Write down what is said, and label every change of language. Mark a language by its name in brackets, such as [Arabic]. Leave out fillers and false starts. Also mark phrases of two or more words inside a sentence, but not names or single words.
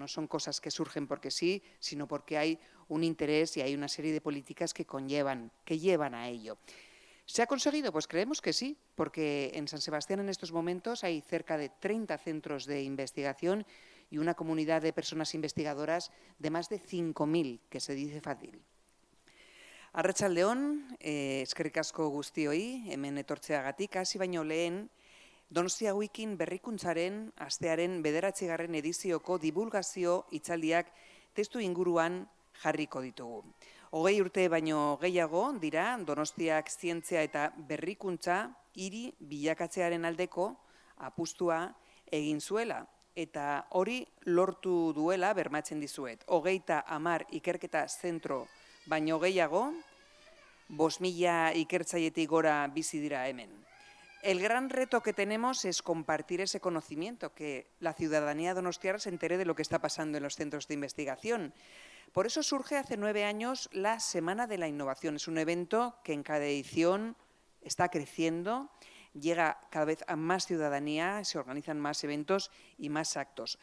[Spanish] No son cosas que surgen porque sí, sino porque hay un interés y hay una serie de políticas que llevan a ello. ¿Se ha conseguido? Pues creemos que sí, porque en San Sebastián en estos momentos hay cerca de 30 centros de investigación y una comunidad de personas investigadoras de más de 5.000, que se dice fácil. [Basque] Arratsaldeon, eskerrik asko guztioi, hemen etortzeagatik, hasi baino lehen, Donostia Wikin berrikuntzaren astearen 9. edizioko divulgazio hitzaldiak testu inguruan jarriko ditugu. 20 urte baino gehiago dira Donostiak zientzia eta berrikuntza hiri bilakatzearen aldeko apustua egin zuela. Eta hori lortu duela bermatzen dizuet. 30 ikerketa zentro baino gehiago, 5.000 ikertzailetik gora bizi dira hemen. [Spanish] El gran reto que tenemos es compartir ese conocimiento, que la ciudadanía donostiarra se entere de lo que está pasando en los centros de investigación. Por eso surge hace 9 años la Semana de la Innovación. Es un evento que en cada edición está creciendo, llega cada vez a más ciudadanía, se organizan más eventos y más actos.